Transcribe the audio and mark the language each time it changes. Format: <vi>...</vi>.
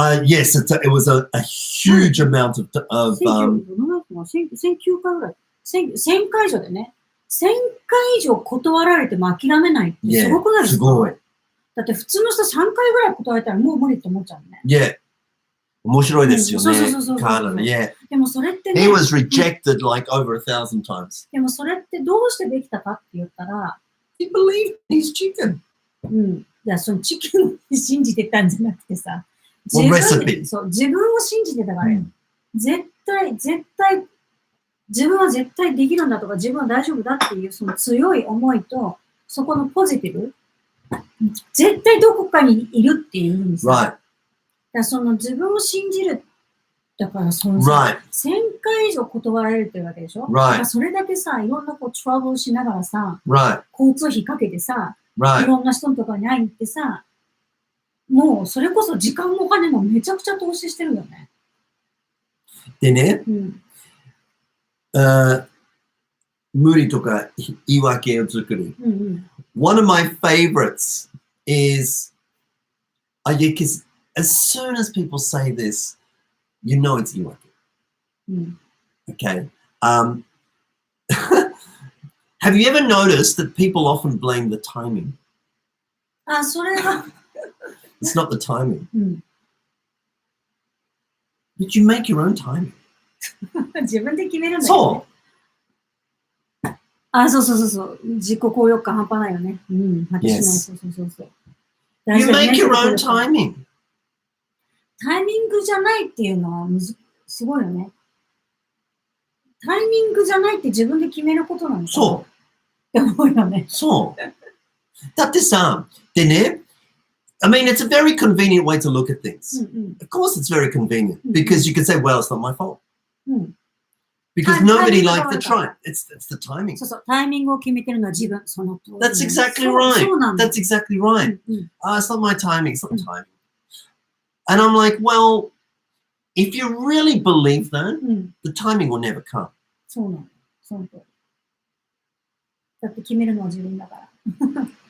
<en>Yes, it was a huge amount of</en> <ja>1009回ぐらい。1000回以上でね。 1000回以上断られても諦めないってすごくないですか？すごい。だって普通の人3回ぐらい断られたらもう無理って思っちゃうね。</ja> <en>Yeah.</en> <ja>面白いですよね。そう。</ja> <en>Yeah.</en> <ja>でもそれってね。</ja> <en>He was rejected like over 1,000 times.</en> <ja>でもそれってどうしてできたかって言ったら、</ja> <en>He believed his chicken.</en> <ja>いや、そのチキンを信じてたんじゃなくてさ、自分を信じてたから、絶対、自分は絶対できるんだとか、自分は大丈夫だっていうその強い思いと、そこのポジティブ、絶対どこかにいるっていうんですよ。</ja> <en>Right.</en> <ja>だからその自分を信じる。だからその、</ja> <en>Right.</en> <ja>1000回以上断られるってわけでしょ。</ja> <en>Right.</en> <ja>だからそれだけさ、いろんなこうトラブルしながらさ、</ja> <en>Right.</en> <ja>交通費かけてさ、</ja> <en>Right.</en> <ja>いろんな人とかに会いに行ってさ、もうそれこそ時間もお金もめちゃくちゃ投資してるよね。でね、無理とか言い訳を作る。</ja> <en>One of my favorites is, because as soon as people say this, you know it's 言い訳。 Okay. Have you ever noticed that people often blame the timing?</en> <ja>それは。</ja> <en>It's not the timing. But you make your own timing.</en> <ja>自分で決めるんだよね。そう。自己効力感半端ないよね。発揮しない。そう。</ja> <en>You make your own timing.</en> <ja>タイミングじゃないっていうのはすごいよね。タイミングじゃないって自分で決めることなんだ。そう。って思うよね。そう。だってさ、でね、</ja> <en>I mean, it's a very convenient way to look at things. Of course, it's very convenient because you can say, well, it's not my fault. Because nobody liked the try. It's the timing.</en> <ja>そう、タイミングを決めてるのは自分。その通り。</ja> <en>That's exactly right. That's exactly right. It's not my timing. It's not my timing. And I'm like, well, if you really believe that, the timing will never come.</en> <ja>そうなの。その通り。だって決めるのは自分だから。</ja>